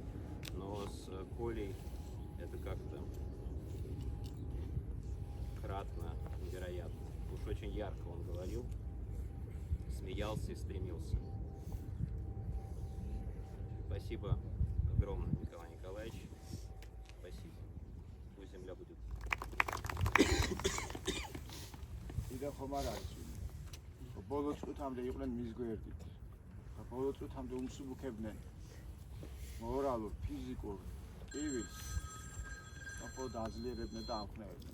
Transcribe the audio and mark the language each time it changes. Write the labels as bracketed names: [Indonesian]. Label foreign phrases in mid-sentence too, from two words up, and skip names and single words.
[Russian] Но с Колей это как-то кратно невероятно. Уж очень ярко он говорил, смеялся и стремился. Спасибо огромное, Николай Николаевич. Спасибо. Пусть земля будет. [Georgian] იდა ხომ არ არის ვინმე. ბოლო წუთამდე იყვნენ მის გვერდით. და ბოლო წუთამდე უმსუბუქებდნენ მორალურ, ფიზიკურ ტკივილს. აბა დაძლიერებდნენ და ამხნევებდნენ.